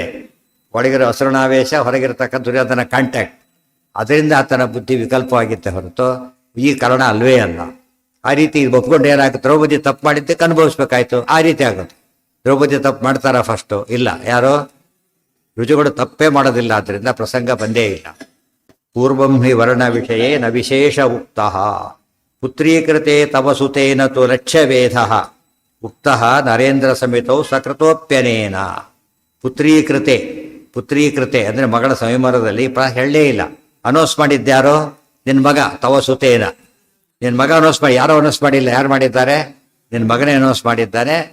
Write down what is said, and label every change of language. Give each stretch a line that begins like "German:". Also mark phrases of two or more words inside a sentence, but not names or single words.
Kannada: ಒಳಗಿರೋ ಅಸುರನಾವೇಶ, ಹೊರಗಿರತಕ್ಕ ದುರ್ಯೋಧನ ಕಾಂಟ್ಯಾಕ್ಟ್, ಅದರಿಂದ ಆತನ ಬುದ್ಧಿ ವಿಕಲ್ಪವಾಗಿತ್ತೆ ಹೊರತು ಈ ಕಾರಣ ಅಲ್ವೇ ಅಲ್ಲ. ಆ ರೀತಿ ಒಪ್ಕೊಂಡು ಏನಾಗುತ್ತೆ, ದ್ರೌಪದಿ ತಪ್ಪು ಮಾಡಿದ್ದಕ್ಕೆ ಅನುಭವಿಸ್ಬೇಕಾಯ್ತು. ಆ ರೀತಿ ಆಗುತ್ತೆ. ದ್ರೌಪದಿ ತಪ್ಪು ಮಾಡ್ತಾರ ಫಸ್ಟು? ಇಲ್ಲ, ಯಾರೋ ರುಜುಗಳು ತಪ್ಪೇ ಮಾಡೋದಿಲ್ಲ, ಆದ್ದರಿಂದ ಪ್ರಸಂಗ ಬಂದೇ ಇಲ್ಲ.
Sanskrit: ಪೂರ್ವಂ ಹಿ ವರ್ಣ ವಿಷಯೇ ನ ವಿಶೇಷ ಉಕ್ತ ಪುತ್ರೀಕೃತೆ ತವ ಸುತೇನ ತು ಲಕ್ಷ್ಯವೇಧ ಉಕ್ತ ನರೇಂದ್ರ ಸಮಿತೌ ಸಕೃತೋಪ್ಯನೇನ. ಪುತ್ರೀಕೃತೆ, ಪುತ್ರೀಕೃತೆ
Kannada: ಅಂದರೆ ಮಗಳ ಸಂಯಮರದಲ್ಲಿ ಹೇಳಲೇ ಇಲ್ಲ. ಅನೌನ್ಸ್ ಮಾಡಿದ್ದ್ಯಾರೋ? ನಿನ್ನ ಮಗ
Sanskrit: ತವ ಸುತೇನ.
Kannada: ನಿನ್ನ ಮಗ ಅನೌನ್ಸ್ ಮಾಡಿ, ಯಾರೋ ಅನೌನ್ಸ್ ಮಾಡಿಲ್ಲ. ಯಾರು ಮಾಡಿದ್ದಾರೆ? ನಿನ್ನ ಮಗನೇ ಅನೌನ್ಸ್ ಮಾಡಿದ್ದಾನೆ.